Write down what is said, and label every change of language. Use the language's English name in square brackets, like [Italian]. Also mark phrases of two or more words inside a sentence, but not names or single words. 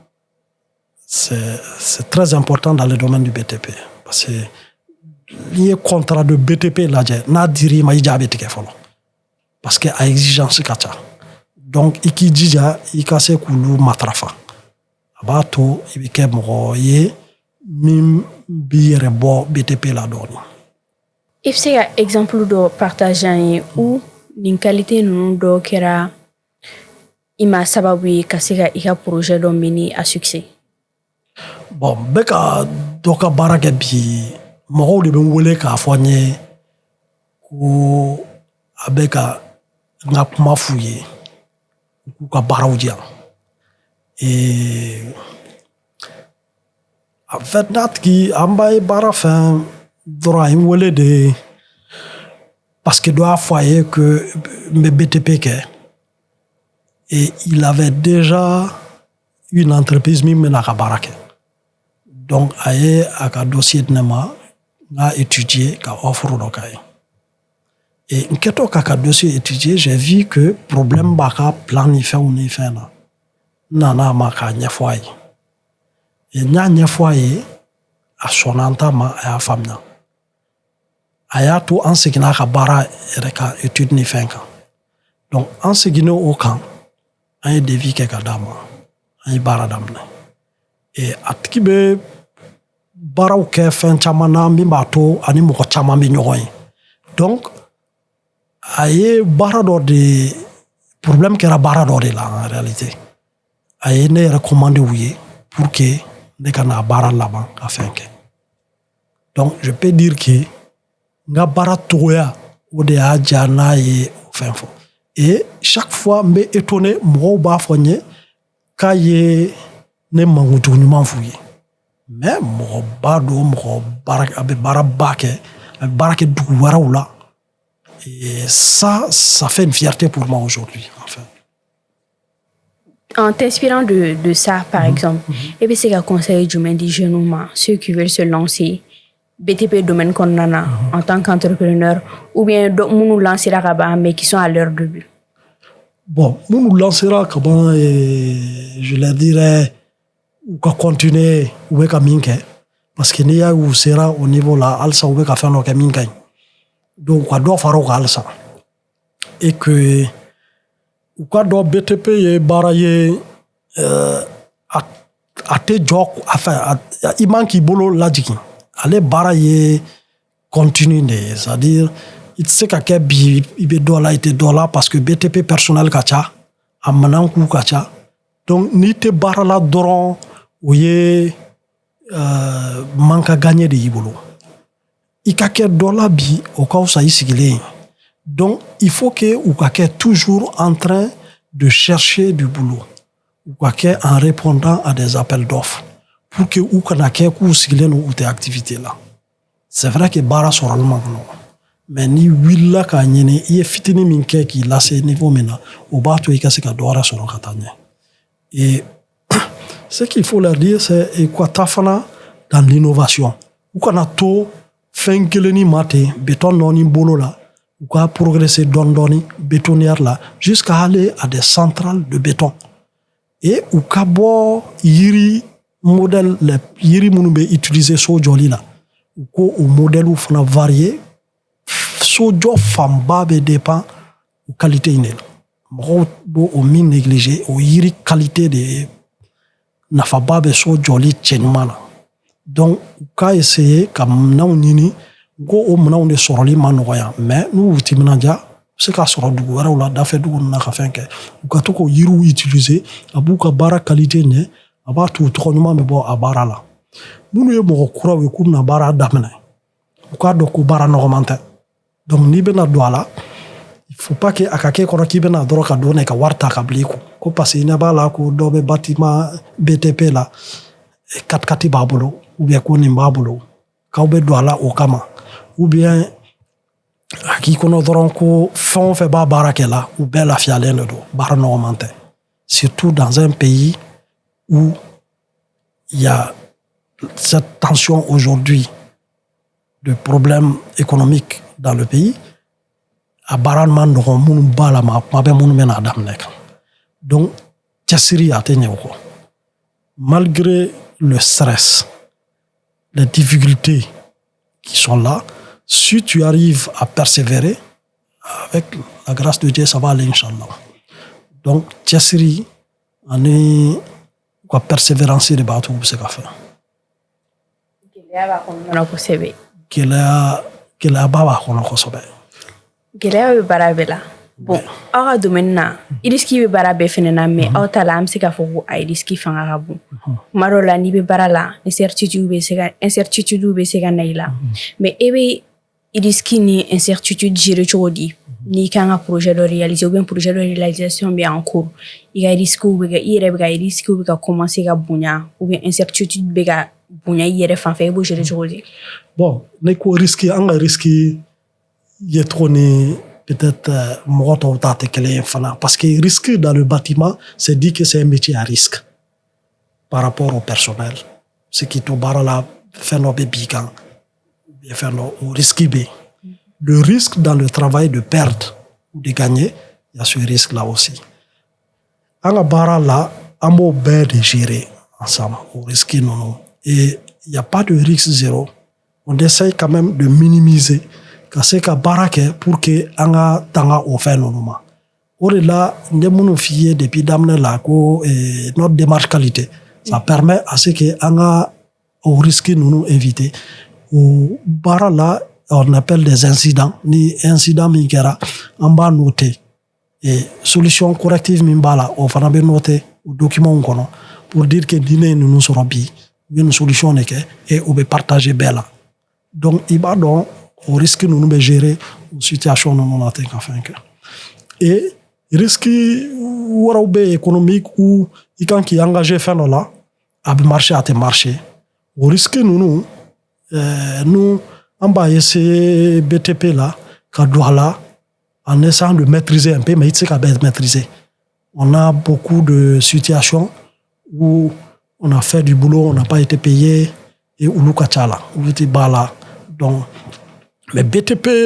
[French] C'est très important dans le domaine du BTP parce que [Bambara] n'i ye contrat de BTP lajɛ n'a dir'i ma i jaa bɛ tigɛ fɔlɔ [French] parce que [Bambara] a exigence ka ca. Donc i k'i jija i ka se k'olu matarafa. A b'a to i bɛ kɛ mɔgɔ ye min b'i yɛrɛ bɔ BTP la dɔɔni. I bɛ se ka exemple dɔ partager an ye ou nin qualité ninnu dɔ kɛra i ma sababu ye ka se ka i ka projet dɔ [French] mener à succès. Bon, [Bambara] bɛ ka dɔ ka baara kɛ bi mɔgɔw de bɛ n wele k'a fɔ n ye ko a bɛ ka n ka kuma f'u ye k'u ka baaraw diyan. [French] Et en fait [Bambara] n'a tigi an b'a ye baara fɛn dɔrɔn a ye n wele de [French] parce que [Bambara] dɔ y'a fɔ a ye que n bɛ BTP kɛ [French] et il avait déjà une entreprise [Bambara] min bɛna a ka baara kɛ. Donc a ye a ka dossier di ne ma n ka étudier ka offre dɔ k'a ye. Et n kɛtɔ k'a ka dossier étudier [French] j'ai vu que [Bambara] problème b'a ka plan ni fɛnw ni fɛn na. N nana a ma k'a ɲɛfɔ a ye. Et n y'a ɲɛfɔ a ye a sɔnna n ta ma a y'a faamuya. A y'a to an seginna a ka baara yɛrɛ ka étude ni fɛn kan. Donc an seginnen o kan an ye devis kɛ ka d'a ma an ye baara daminɛ. Et a tigi bɛ baaraw kɛ fɛn caman na min b'a to ani mɔgɔ caman bɛ ɲɔgɔn ye. Donc a ye baara dɔ de problème kɛra baara dɔ de la [French] en réalité. [Bambara] A ye ne recommandé u ye [French] pour que [Bambara] ne ka n'a baara laban ka fɛn kɛ. [French] Donc je peux dire que [Bambara] n ka baara togoya o de y'a diya n'a ye o fɛn fɔ. Et chaque fois n bɛ étonné mɔgɔw b'a fɔ n ye k'a ye ne mankutugu ɲuman f'u ye. Mais mɔgɔba don mɔgɔ baara a bɛ baaraba kɛ a bɛ baara kɛ dugu wɛrɛw la. [French] Et ça fait une fierté pour moi aujourd'hui en fait. En t'inspirant de ça, par exemple, et bien c'est qu'un conseil [Bambara] jumɛn di [French] jeunes ma ceux qui veulent se lancer BTP domaine [Bambara] kɔnɔna na [French] en tant qu'entrepreneur ou bien [Bambara] minnu lancera ka ban [French] mais qui sont à leur début. Bon, [Bambara] minnu lancera ka ban [French] je leur dirais [Bambara] u ka continuer u bɛ ka min kɛ [French] parce que [Bambara] n'i y'a u sera [French] au niveau [Bambara] la halisa u bɛ ka fɛn dɔ kɛ min ka ɲi. Donc u ka dɔ fara u kan halisa [French] et que [Bambara] u ka dɔn BTP ye baara ye a tɛ jɔ enfin i man k'i bolo lajigin. Ale baara ye continue de ye c'est-à-dire i tɛ se ka kɛ bi i bɛ dɔ la i tɛ dɔ la [French] parce que [Bambara] BTP personnel ka ca a minɛnw ka ca. Donc n'i tɛ baara la dɔrɔn o ye [French] manque à gagner [Bambara] de y'i bolo. I ka kɛ dɔ la bi o ka fisa i sigilen ye. [French] Donc il faut que [Bambara] u ka kɛ [French] toujours en train de chercher du boulot. [Bambara] U ka kɛ [French] en répondant à des appels d'offres pour que [Bambara] u kana kɛ k'u sigilen don u tɛ activité la. [French] C'est vrai que [Bambara] baara sɔrɔli man nɔgɔn. Mais n'i wulila k'a ɲini i ye fitinin min kɛ k'i lase niveau min na o b'a to i ka se ka dɔ wɛrɛ sɔrɔ ka taa ɲɛ. [French] Et ce qu'il faut leur dire c'est quoi [Bambara] ta fana [French] dans l'innovation. [Bambara] U kana to fɛn kelenni ma ten béton nɔɔni bolo la u ka progresser dɔɔni dɔɔni bétonnière la [French] jusqu'à aller à des centrales de béton. [Bambara] et u ka bɔ yiri modèle les yiri minnu bɛ utiliser so jɔli la u ko o modèle fana varier so jɔ fanba bɛ dépend o qualité in de la mɔgɔw b'o o min négliger o yiri qualité de nafaba bɛ so jɔli cɛɲuman na donc u ka essayer ka minɛnw ɲini ko o minɛnw de sɔrɔli ma nɔgɔya mais n'u y'u timinanja se ka sɔrɔ dugu wɛrɛw la dafɛ dugu ninnu na ka fɛn kɛ u ka to k'o yiriw utiliser a b'u ka baara qualité ɲɛ a b'a to tɔgɔ ɲuman bɛ bɔ a baara la minnu ye mɔgɔ kuraw ye k'u bɛna baara daminɛ u k'a dɔn ko baara nɔgɔman tɛ donc n'i bɛna don a la [French] il faut pas que [Bambara] a ka kɛ kɔnɔ k'i bɛna dɔrɔn ka don ka wari ta ka bila i kun ko parce que i ɲɛ b'a la ko dɔ bɛ bâtiment BTP la 4x4 b'a bolo ou bien ko nin b'a bolo k'aw bɛ don a la o kama ou bien a k'i kɔnɔ dɔrɔn ko fɛn o fɛn b'a baara kɛ la u bɛɛ lafiyalen de don baara nɔgɔman tɛ [French] surtout dans un pays où il y a cette tension aujourd'hui de problèmes économiques dans le pays [Bambara] a baara man nɔgɔn minnu b'a la ma kuma bɛ minnu bɛna daminɛ kan [French] donc [Bambara] cɛsiri a tɛ ɲɛ o kɔ [French] malgré le stress les difficultés qui sont là si tu arrives à persévérer avec la grâce de Dieu ça va aller inchallah donc [Bambara] cɛsiri ani ka [French] persévérance [Bambara] de b'a to u bɛ se ka fɛ gɛlɛya b'a kɔnɔna kosɛbɛ gɛlɛyaba b'a kɔnɔ kosɛbɛ gɛlɛya bɛ baara bɛɛ la bon aw ka domaine na risque bɛ baara bɛɛ fɛnɛ na mais aw ta la an bɛ se k'a fɔ ko a ye risque fanga ka bon tuma dɔw la n'i bɛ baara la incertitude bɛ se ka na i la mais e bɛ risque ni incertitude gérer cogo di n'i kan ka projet dɔ réaliser ou bien projet dɔ réalisation bɛ [French] en cours [Bambara] i ka risque bɛ ka i yɛrɛ bɛ ka risque bɛ ka commencer ka bonya ou bien incertitude bɛ ka bonya i yɛrɛ fan fɛ i b'o gérer cogo di [French] bon [Bambara] ne ko risque an ka risque ye cogo ni peut-être mɔgɔ tɔw ta tɛ kelen ye fana [French] parce que risque dans le bâtiment c'est dit que c'est un métier à risque par rapport au personnel ce qui [Bambara] to baara la fɛn dɔ bɛ b'i kan fɛn dɔ o risque bɛ [French] le risque dans le travail de perdre ou de gagner il y a ce risque là aussi [Bambara] an ka baara la an b'o bɛɛ de gérer ensemble o risque ninnu [French] et il y a pas de risque zéro on essaye quand même de minimiser [Bambara] ka se ka baara kɛ pour que an ka tanga o fɛn ninnu ma o de la n ye minnu f'i ye depuis daminɛ la ko [French] notre démarche qualité ça permet à ce que [Bambara] an ka o risque ninnu éviter o baara la on appelle des incidents ni incident min kɛra an b'a noter et solution corrective min b'a la o fana bɛ noter o document kɔnɔ [French] pour dire que [Bambara] ni ne ye ninnu sɔrɔ bi u ye nin solution de kɛ et o bɛ partager bɛɛ la donc i b'a dɔn o risque ninnu bɛ gérer o situation ninnu na ten ka fɛn kɛ et risque wɛrɛw bɛ économique où i kan k'i engager fɛn dɔ la a bɛ marcher a tɛ marcher o risque ninnu nous an b'a essayer BTP la ka don a la [French] en essayant de maîtriser un peu [Bambara] mais i tɛ se ka bɛɛ maîtriser [French] on a beaucoup de situations où on a fait du boulot on n'a pas été payé [Bambara] et olu ka ca la olu tɛ b'a la donc mais BTP